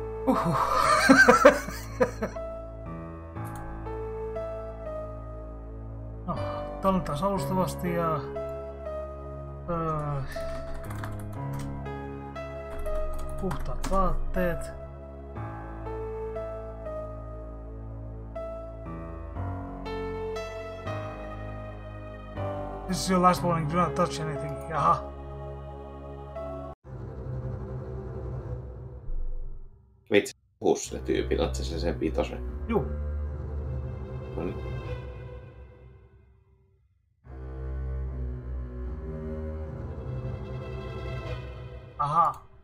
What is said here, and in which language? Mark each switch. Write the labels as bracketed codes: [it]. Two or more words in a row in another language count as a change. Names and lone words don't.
[fi] No, tallentaa alustavasti ja... puhtaat vaatteet. [en] This is your last warning, do not touch anything. [fi] Jaha. Vitsi puhuu sille tyypille, oot sä sen vitosen? Juu. Noniin. Aha.